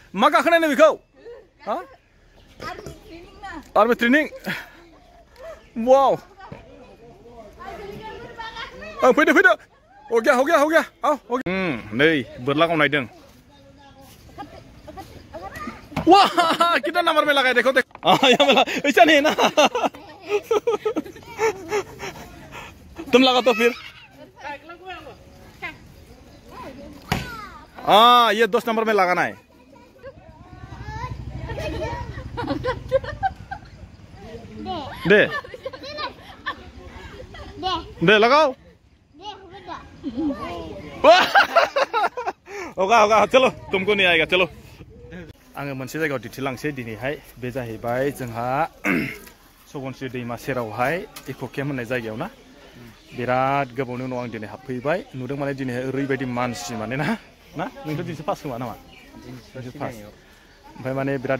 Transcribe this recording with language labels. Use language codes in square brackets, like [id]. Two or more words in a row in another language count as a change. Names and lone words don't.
[brx] मा गाखोनाय बेखौ हा आर्मी ट्रेनिं वाव फैदो फैदो [hi] हो गया [brx] आओ नै बोरला गावनायदों [hi] वाह कितना नंबर में लगाए देखो यहाँ मिला ऐसा नहीं है ना तुम लगा तो फिर ये 10 नंबर में लगाना है दे दे लगाओ होगा चलो तुमको नहीं आएगा चलो [brx] आङो मोनसे जायगायाव दिन्थिलांसै दिनैहाय बे जाहैबाय जोंहा सगनस्रि दैमा सेरावहाय इक' केम्प होननाय जायगायाव ना बिराद गोबावनि उनाव आं दिनै हाबफैबाय नुदों माने दिनैहाय ओरैबायदि मानसि माने ना नोंथ' दिनैसो फार्स्ट खोमा नामा ओमफ्राय माने बिराद